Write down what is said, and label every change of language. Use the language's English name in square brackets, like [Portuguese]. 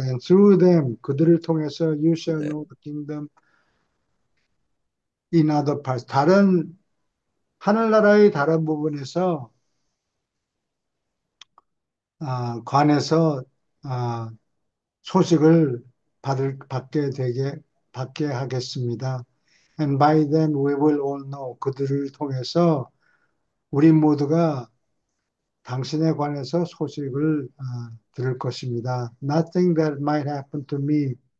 [English] And through them [Korean] 그들을 통해서 [English] you shall [Korean] 네, [English] know the kingdom in other parts. [Korean] 다른 하늘나라의 다른 부분에서 관해서 아, 소식을 받게 하겠습니다. [English] And by then we will all know. [Korean] 그들을 통해서 우리 모두가 당신에 관해서 소식을 들을 것입니다. [English] Nothing that might happen to me.